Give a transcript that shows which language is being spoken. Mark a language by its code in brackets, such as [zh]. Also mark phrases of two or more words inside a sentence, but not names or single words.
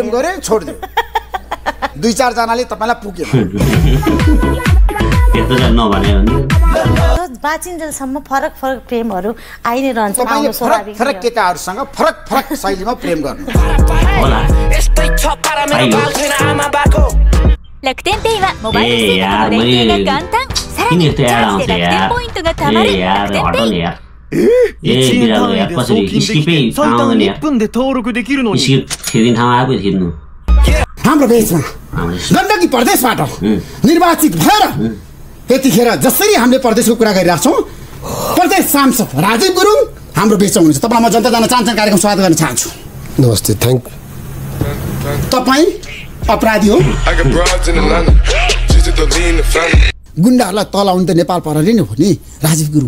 [ne] प्रेम गरे छोड्दियो 2-4 जनाले तपाईलाई पुग्यो त्यस्तो चाहिँ नभने बाँचिन्जेलसम्म फरक प्रेमहरू आइ नै रहन्छ आउनु स्वाभाविक फरक केटाहरुसँग फरक शैलीमा प्रेम गर्नु होला [ja] Rakuten Pay はモバイル生活の連携が簡単。さらにチャージで楽天ポイントが貯まる楽天ペイ。 1円単位で送金できて最短1分で登録できるのに [ne] हाम्रो देशमा गण्डकी प्रदेशबाट निर्वाचित भएर यतिखेर जसरी हामीले प्रदेशको कुरा गरिरहेका छौँ प्रदेश सांसद राजीव गुरुङ हाम्रो बीचमा हुनुहुन्छ तपाईलाई म जनता जान चाहन्छु कार्यक्रम स्वागत गर्न चाहन्छु नमस्ते थ्यांक तपाई अपराधी हो गुण्डाहरूलाई तलाउनु त नेपाल प्रहरी नै हो नि राजीव गुरुङ